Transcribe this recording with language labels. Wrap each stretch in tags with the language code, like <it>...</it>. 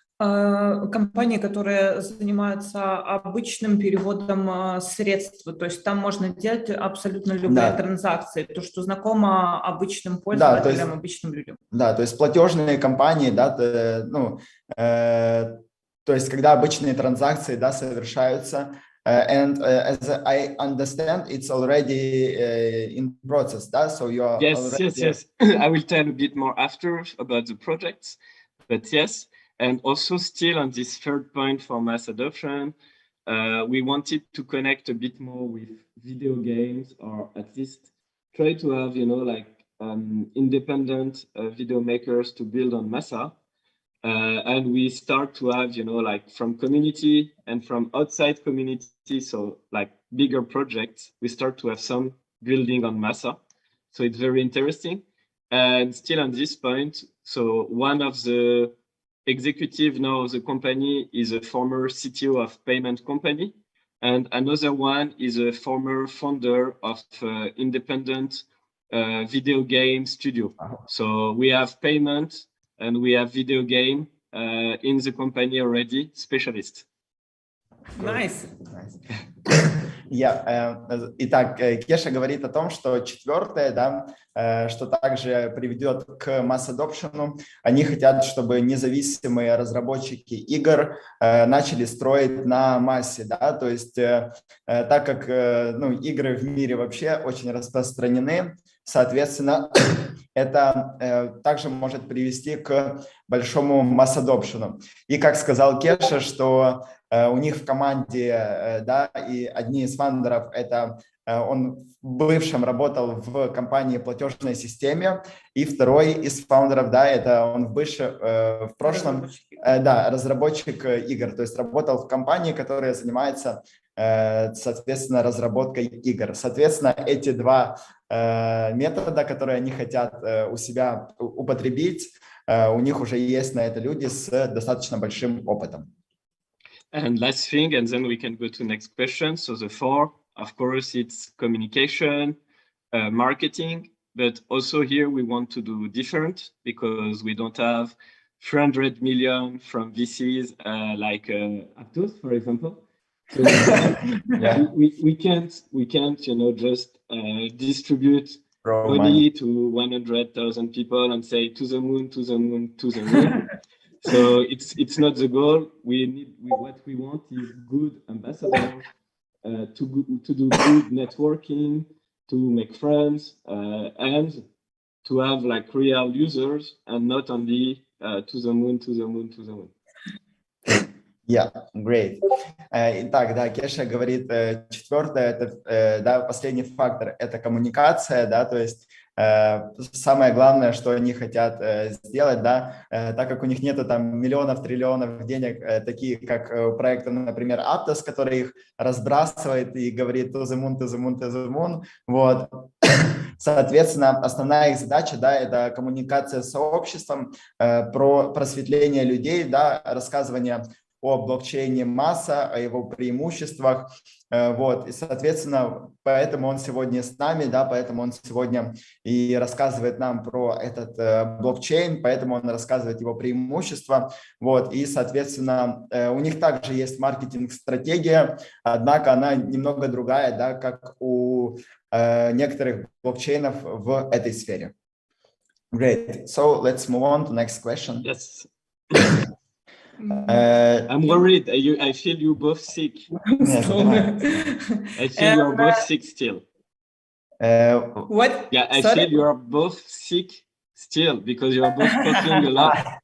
<ru>Компании, которые занимаются обычным переводом средств, то есть там можно делать абсолютно любые транзакции, то, что знакомо обычным пользователям, да, есть, обычным людям. Да, то есть платежные компании, да, ну, то есть когда обычные транзакции, да, совершаются,</ru> <en>and as I understand, it's already in process,</en> <ru>да,</ru> <en>so you're yes. I will tell a bit more after about the projects, but yes. And also still on this third point for mass adoption, we wanted to connect a bit more with video games, or at least try to have, like independent video makers to build on Massa. And we start to have, like from community and from outside community, so like bigger projects, we start to have some building on Massa. So it's very interesting. And still on this point, so one of the executive now of the company is a former CTO of payment company. And another one is a former founder of independent video game studio. So we have payment and we have video game in the company already, specialist. Nice.</en> <ru>Итак, Кеша говорит о том, что четвертое, да, что также приведет к масс-адопшену. Они хотят, чтобы независимые разработчики игр начали строить на массе, да, то есть так как игры в мире вообще очень распространены, соответственно, это также может привести к большому масс-адопшену. И как сказал Кеша, что у них в команде, да, и одни из фаундеров, это он в бывшем работал в компании платежной системе, и второй из фаундеров, да, это он в прошлом, да, разработчик игр, то есть работал в компании, которая занимается, соответственно, разработкой игр. Соответственно, эти два метода, которые они хотят у себя употребить, у них уже есть на это люди с достаточно большим опытом. And last thing, and then we can go to next question. So the four, of course, it's communication, marketing, but also here we want to do different because we don't have 300 million from VCs like Aptos, for example. So yeah. we can't, just distribute money to 100,000 people and say to the moon, to the moon, to the moon. So it's not the goal. What we want is good ambassadors to do good networking, to make friends, and to have like real users and not only to the moon, to the moon, to the moon. Yeah, great. Итак, да, Кеша говорит, четвертое, это, да, последний фактор, это коммуникация, да, то есть самое главное, что они хотят сделать, да, так как у них нету там миллионов, триллионов денег, такие как у проекта, например, Aptos, который их разбрасывает и говорит</ru> <en>to the moon, to the moon,</en> <ru>to the moon, вот. Соответственно, основная их задача, да, это коммуникация с сообществом, про просветление людей, да, рассказывание о блокчейне Massa, о его преимуществах, вот, и, соответственно, поэтому он сегодня с нами, да, поэтому он сегодня и рассказывает нам про этот блокчейн, поэтому он рассказывает его преимущества, вот, и, соответственно, у них также есть маркетинг-стратегия, однако она немного другая, да, как у некоторых блокчейнов в этой сфере.</ru> <en>Great, so let's move on to next question. Yes. I'm worried. I feel you both sick. I feel you're both sick still. What? Yeah, I Sorry? feel you're both sick still because you're both coughing a lot.</en>